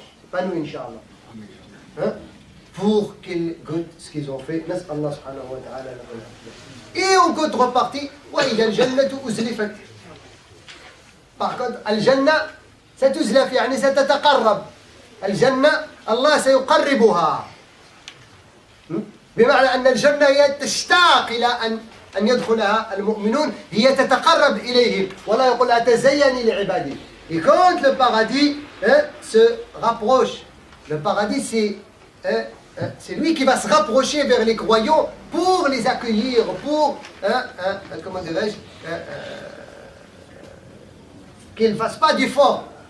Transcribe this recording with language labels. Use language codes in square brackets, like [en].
[fr] Pas nous, Inch'Allah. Pour qu'ils goûtent ce qu'ils ont fait. Allah subhanahu wa ta'ala. Et en contrepartie, il y a le [ar] jannatu uzlifat. [fr] Par contre, [ar] al-jannah, ستزلف يعني ستتقرب. الجنة الله سيقربها. بمعنى أن الجنة هي تشتاق إلى أن يدخلها المؤمنون هي تتقرب إليهم ولا يقول أتزيني لعبادي. [fr] Et quand le paradis se rapproche, le paradis c'est lui qui va se rapprocher vers les croyants pour les accueillir, pour, comment dirais-je, qu'ils ne fassent pas d'efforts.